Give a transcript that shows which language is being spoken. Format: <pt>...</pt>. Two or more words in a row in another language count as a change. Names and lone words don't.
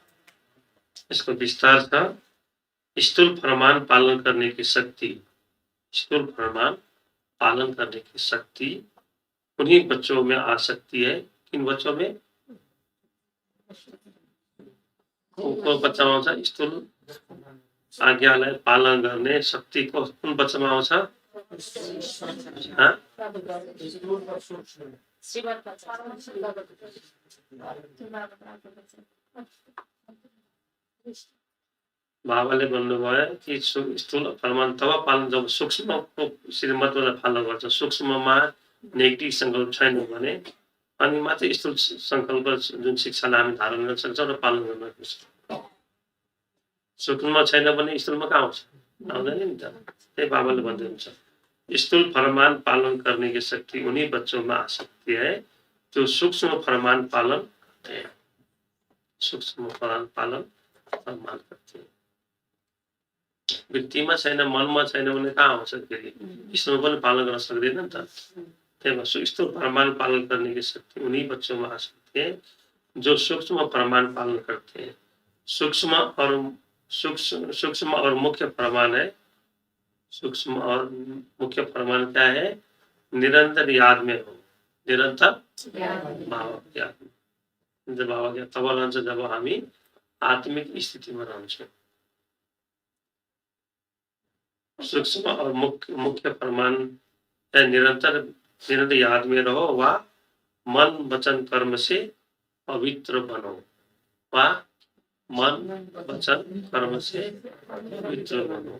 <hi>इसको विस्तार था। स्थूल फरमान पालन करने की शक्ति, स्थूल फरमान पालन करने की शक्ति उन्हीं बच्चों में आ सकती है। किन बच्चों में?</hi> <ne>को बच्चामा आउँछ स्थूल आज्ञालाई पालन गर्ने शक्ति को कुन बच्चामा आउँछ? बाबाले भन्नुभयो कि स्थूल फरमान तब पालन जब सूक्ष्मको श्रीमतलाई फलो गर्छ। सूक्ष्ममा नेगेटिभ सङ्कल्प छैन भने अनि मात्रै स्थूल सङ्कल्प जुन शिक्षालाई हामी धारण गर्न सक्छौँ र पालन गर्न सक्छौँ। सूक्ष्ममा छैन भने स्थूलमा कहाँ आउँछ? आउँदैन नि त। त्यही बाबाले भन्दै हुन्छ</ne> <hi>स्थूल फरमान पालन करने की शक्ति उन्हीं बच्चों में आ सकती है जो सूक्ष्म फरमान पालन करते हैं, सूक्ष्म फरमान करते हैं।</hi> <ne>वृत्तिमा छैन, मनमा छैन भने कहाँ आउँछ? फेरि स्थूल पनि पालन गर्न सक्दैन नि त। त्यही भएर</ne> <hi>स्थूल फरमान पालन करने की शक्ति उन्हीं बच्चों में आ सकती है जो सूक्ष्म फरमान पालन करते हैं। सूक्ष्म और मुख्य फरमान है। सूक्ष्म और मुख्य फरमान क्या है? निरंतर याद में हो, निरंतर भाव याद में।</hi> <ne>जब भाव याद तब रहन्छ जब हामी आत्मिक स्थितिमा रहन्छौँ।</ne> <hi>सूक्ष्म और मुख्य फरमान है निरंतर याद में रहो वा मन वचन कर्म से पवित्र बनो, वा मन वचन कर्म से पवित्र बनो।</hi>